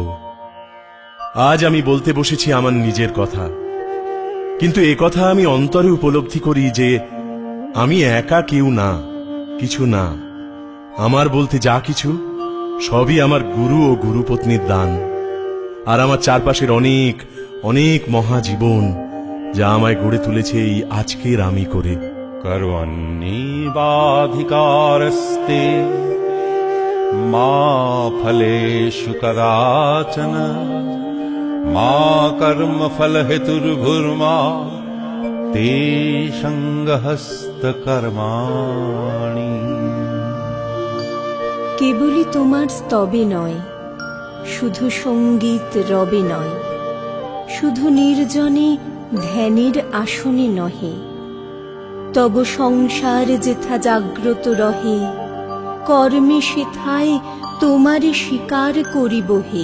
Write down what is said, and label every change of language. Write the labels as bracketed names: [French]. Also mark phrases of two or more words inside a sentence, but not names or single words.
[Bangla] আজ আমি বলতে বসেছি আমার নিজের কথা, কিন্তু এ কথা আমি অন্তরে উপলব্ধি করি যে আমি একা কেউ না, কিছু না। আমার বলতে যা কিছু সবই আমার গুরু ও গুরুপত্নীর দান, আর আমার চারপাশের অনেক অনেক মহাজীবন যা আমায় গড়ে তুলেছে এই আজকের আমি করে। [Sanskrit] कर्वण्येवाधिकारस्ते मा फलेषु कदाचन मा कर्मफलहेतुर्भुर्मा ते सङ्गहस्तकर्माणि। [Bangla] কেবলই তোমার স্তবে নয়, শুধু সঙ্গীত রবে নয়, শুধু নির্জনে ধ্যানের আসনে নহে, তব সংসার যেথা জাগ্রত রহে, কর্মে সেথায় তোমারে স্বীকার করিব হে।